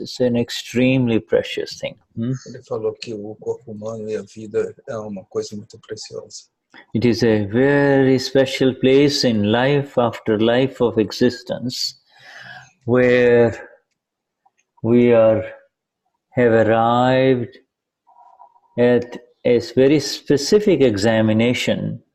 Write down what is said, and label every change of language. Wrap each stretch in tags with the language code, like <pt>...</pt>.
<en>It's an extremely precious thing.</en> <pt>Ele falou que o corpo humano e a vida é uma coisa muito preciosa.</pt> <en>It is a very special place in life after life of existence where we have arrived at a very specific examination.</en>